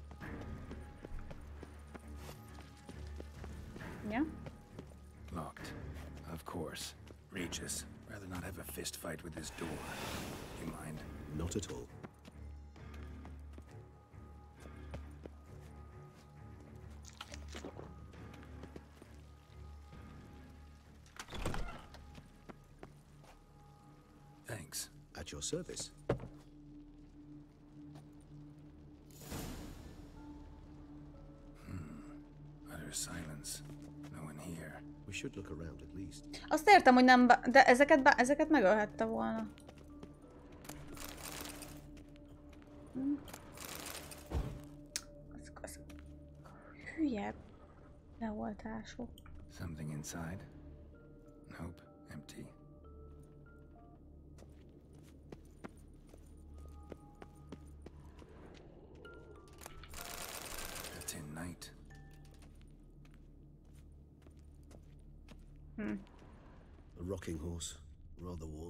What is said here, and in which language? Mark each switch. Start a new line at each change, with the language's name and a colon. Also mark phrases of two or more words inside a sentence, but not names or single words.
English: Ja? Locked. Of course. Regis. Rather not have a fist fight with this door. You mind? Not at all. Thanks. At your service. Utter silence. No one here. We should look around at least.
Hungarian: Azt értem, hogy nem... De ezeket megölhette volna. Az hülye leoltások.
English: Something inside? Nope. Empty. night. A rocking horse, rather warm.